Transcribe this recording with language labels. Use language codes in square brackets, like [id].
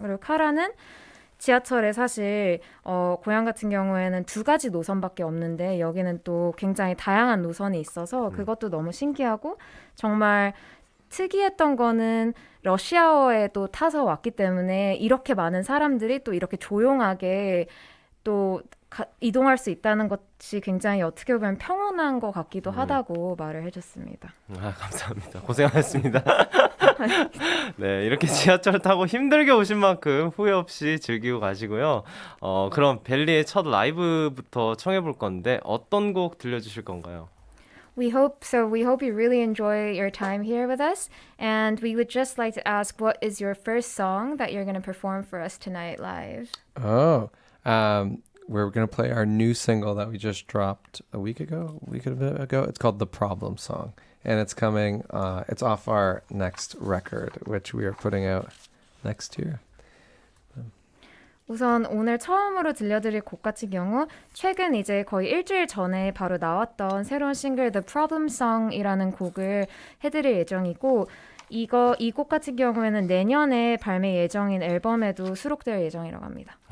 [ko] 그리고 카라는 지하철에 사실 고향 같은 경우에는 2가지 노선밖에 없는데 여기는 또 굉장히 다양한 노선이 있어서 그것도 너무 신기하고 정말 특이했던 거는 러시아어에 또 타서 왔기 때문에 이렇게 많은 사람들이 또 이렇게 조용하게 또 이동할 수 있다는 것이 굉장히 어떻게 보면 평온한 것 같기도 하다고 말을 해줬습니다. 감사합니다. 고생하셨습니다. 네, 이렇게 지하철 타고 힘들게 오신 만큼 후회 없이 즐기고 가시고요. 그럼 벨리의 첫 라이브부터 청해 볼 건데 어떤 곡 들려주실 건가요? [en] We hope you really enjoy your time here with us, and we would just like to ask, what is your first song that you're going to perform for us tonight live? Oh, we're going to play our new single that we just dropped a week ago. It's called The Problem Song. And it's coming, it's off our next record, which we are putting out next year. [ko] 우선 오늘 처음으로 들려드릴 곡 같은 경우 최근 이제 거의 일주일 전에 바로 나왔던 새로운 싱글 The Problem Song이라는 곡을 해드릴 예정이고 이 곡 같은 경우에는 내년에 발매 예정인 앨범에도 수록될 예정이라고 합니다.